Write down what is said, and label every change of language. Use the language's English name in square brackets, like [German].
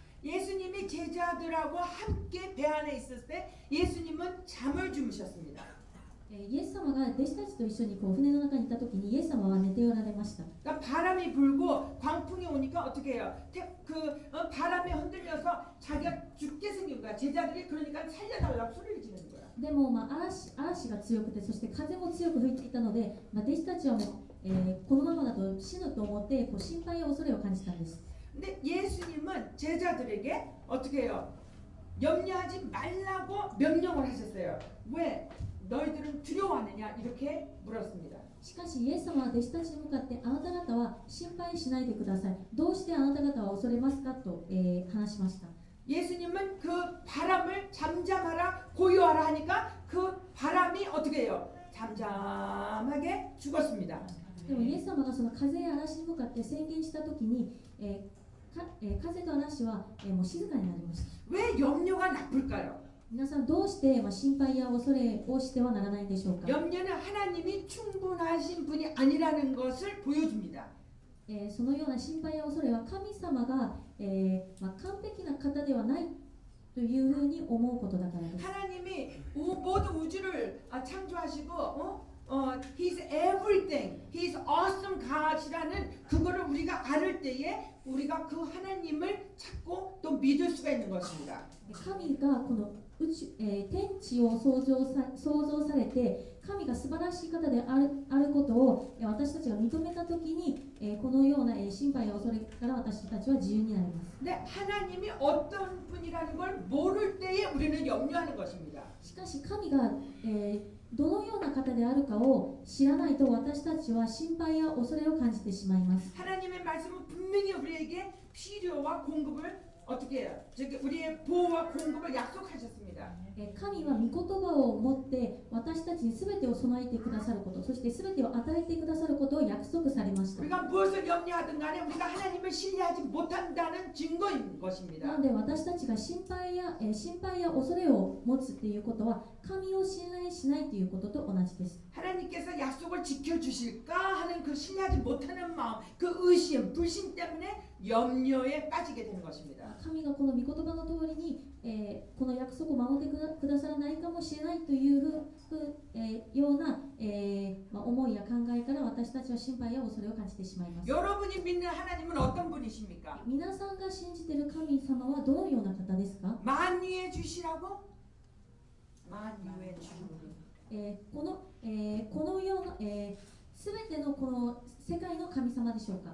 [Korean] 예수님이 제자들하고 함께 배 안에 있을 때 예수님은 잠을 주무셨습니다. [Japanese] イエス様が弟子たちと一緒にこう船の中にいた時にイエス様は寝ておられました。 [Korean] 그러니까 바람이 불고 광풍이 오니까 어떻게 해요? 바람에 흔들려서 자기가 죽게 생긴 거야. 제자들이 그러니까 살려달라고 소리를 지르는 거야. [Japanese] でも、嵐が強くてそして風も強く吹いていたので、弟子たちはもう、このままだと死ぬと思ってこう心配や恐れを感じたんです。 [Korean] 근데 예수님은 제자들에게 어떻게 해요? 염려하지 말라고 명령을 하셨어요. 왜? 너희들은 두려워하느냐? 이렇게 물었습니다. [Japanese] しかしイエス様は弟子たちに向かってあなた方は心配しないでください。どうしてあなた方は恐れますかと、話しました。 [Korean] 예수님은 그 바람을 잠잠하라 고요하라 하니까 그 바람이 어떻게 해요? 잠잠하게 죽었습니다. [Japanese] でもイエス様がその風や嵐に向かって宣言したときに、風と嵐は、もう静かになりました。 [Korean] 왜 염려가 나쁠까요? [Japanese] 皆さんどうして、心配や恐れをしてはならないんでしょうか。 [Korean] 염려는 하나님이 충분하신 분이 아니라는 것을 보여줍니다. [Japanese] そのような心配や恐れは神様が、完璧な方ではないというふうに思うことだからです。 [Korean] 하나님이 모든 우주를 창조하시고 [English] He's everything, He's awesome God [Korean] 이라는 그거를 우리가 알을 때에 우리가 그 하나님을 찾고 또 믿을 수가 있는 것입니다. [Japanese] 神がこの天地を創造されて神が素晴らしい方であることを私たちが認めたときにこのような心配や恐れから私たちは自由になります。 [Korean] 근데 하나님이 어떤 분이라는 걸 모를 때에 우리는 염려하는 것입니다. [Japanese] しかし神が、どのような方であるかを知らないと私たちは心配や恐れを感じてしまいます。 [Korean] 하나님의 말씀은 분명히 우리에게 필요와 공급을 어떻게 해요? 즉 우리의 보호와 공급을 약속하셨습니다. [Japanese] 神は御言葉を持って私たちに全てを備えてくださること、そして全てを与えてくださることを約束されました。 [Korean] 우리가 무엇을 염려하든 간에 우리가 하나님을 신뢰하지 못한다는 증거인 것입니다. [Japanese] なので私たちが心配や恐れを持つっていうことは神を信頼しないということと同じです。 [Korean] 하나님께서 약속을 지켜주실까 하는 그 신뢰하지 못하는 마음, 그 의심, 불신 때문에 염려에 빠지게 되는 것입니다. [Japanese] 神がこの御言葉の通りに、この約束を守ってくださらないかもしれないというような、思いや考えから私たちは心配や恐れを感じてしまいます。 [Korean] 여러분이 믿는 하나님은 어떤 분이십니까? [Japanese] 皆さんが信じている神様はどのような方ですか？ [Korean] 만유의 주시라고? 만유의 주. [Japanese] このような、すべてのこの世界の神様でしょうか？